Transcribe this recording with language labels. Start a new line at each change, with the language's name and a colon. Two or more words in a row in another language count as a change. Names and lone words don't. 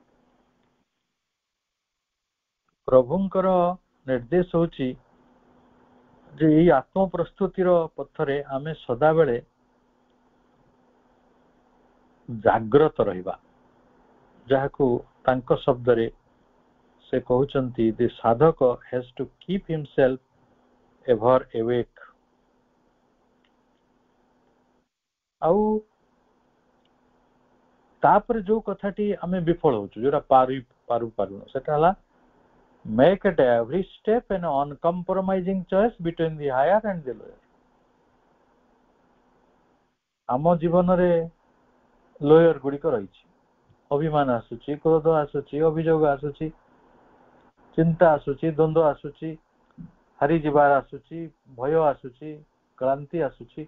Odia: ପ୍ରଭୁଙ୍କର ନିର୍ଦ୍ଦେଶ ହେଉଛି ଯେ ଏହି ଆତ୍ମ ପ୍ରସ୍ତୁତିର ପଥରେ ଆମେ ସଦାବେଳେ ଜାଗ୍ରତ ରହିବା, ଯାହାକୁ ତାଙ୍କ ଶବ୍ଦରେ ସେ କହୁଛନ୍ତି ଦି ସାଧକ
English: has to keep himself ever awake।
Odia: ଆଉ ତାପରେ ଯୋଉ କଥାଟି ଆମେ ବିଫଳ ହଉଛୁ, ଯୋଉଟା ପାରୁନ, ସେଟା ହେଲା
English: make at every step an uncompromising choice between the higher and the lower।
Odia: ଆମ ଜୀବନରେ ଲୋୟର ଗୁଡିକ ରହିଛି, ଅଭିମାନ ଆସୁଛି, କ୍ରୋଧ ଆସୁଛି, ଅଭିଯୋଗ ଆସୁଛି, ଚିନ୍ତା ଆସୁଛି, ଦ୍ୱନ୍ଦ୍ୱ ଆସୁଛି, ହାରିଯିବାର ଆସୁଛି, ଭୟ ଆସୁଛି, କ୍ଳାନ୍ତି ଆସୁଛି।